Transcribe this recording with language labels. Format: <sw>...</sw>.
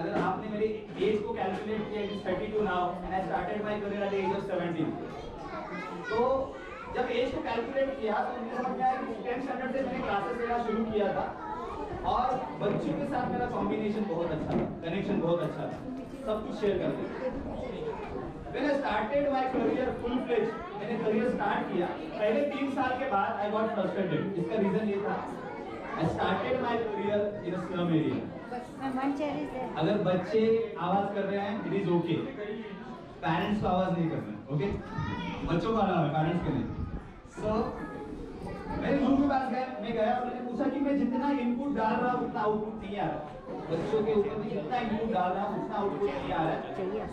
<hi>अगर आपने मेरी एज को कैलकुलेट किया</hi> <en>It is 32 now and I started my career at the age of 17।</en> <hi>तो जब एज को कैलकुलेट किया तो मुझे समझ में आया कि 10th स्टैंडर्ड से मैंने क्लासेस लेना शुरू किया था और बच्चों के साथ मेरा कॉम्बिनेशन बहुत अच्छा था, कनेक्शन बहुत अच्छा था, सब कुछ शेयर करते थे।</hi> <en>When I started my career full fledged,</en> <hi>मैंने करियर स्टार्ट किया, पहले 3 साल के बाद</hi> <en>I got frustrated।</en> <hi>इसका रीजन ये था</hi> <en>I started my career in a slum area।</en> <hi>अगर बच्चे आवाज कर रहे हैं</hi> <en>it is okay,</en> <hi>पेरेंट्स को आवाज नहीं करना, ओके? बच्चों को आना है, पेरेंट्स के नहीं। So मेरे गुरु के पास गया और मैंने पूछा कि मैं जितना इनपुट डाल रहा हूँ उतना आउटपुट नहीं आ रहा। बच्चों के ऊपर जितना इनपुट डाल रहा हूँ उतना आउटपुट नहीं आ रहा है।</hi>